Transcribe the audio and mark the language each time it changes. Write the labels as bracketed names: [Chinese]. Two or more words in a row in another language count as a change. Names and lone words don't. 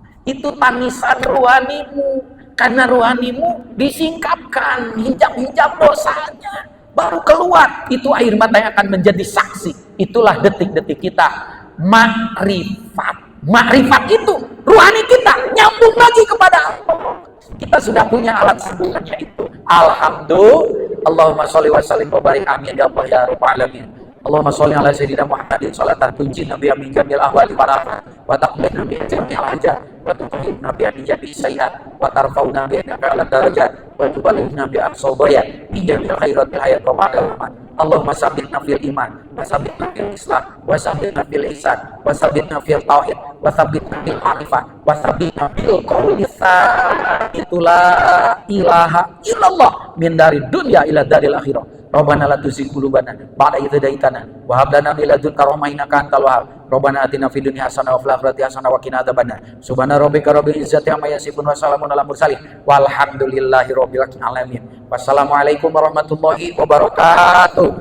[Indonesian] Itu tangisan ruhanimu, karena ruhanimu disingkapkan, hijab-hijab dosanya, baru keluar. Itu air mata yang akan menjadi saksi. Itulah detik-detik kita makrifat. Makrifat itu ruhani kita nyambung lagi kepada Allah. Kita sudah punya alat sambungannya itu. Alhamdulillah. [Arabic] اللهم صل وسلم وبارك آمين يا الله يا رب العالمين. اللهم صل على سيدنا محمد صلاة تنجينا بها من جميع الأهوال والآفات وتقضي لنا بها جميع الحاجات وتطهرنا بها من جميع السيئات وترفعنا بها أعلى الدرجات وتبلغنا بها أقصى الغايات من جميع الخيرات في الحياة وبعد الممات. اللهم ثبتنا في الإيمان وثبتنا في الإسلام وثبتنا في الإحسان وثبتنا في التوحيد وثبتنا في المعرفة وثبتنا في القول itulah لا إله إلا الله من dari دنيا إلى دار الآخرة. ربنا لا تزغ قلوبنا بعد إذ هديتنا وهب لنا من لدنك رحمة إنك أنت الوهاب. ربنا آتنا في الدنيا حسنة وفي الآخرة حسنة وقنا عذاب النار. سبحان ربك رب العزة عما يصفون وسلام على المرسلين والحمد لله رب العالمين. والسلام عليكم ورحمة الله وبركاته.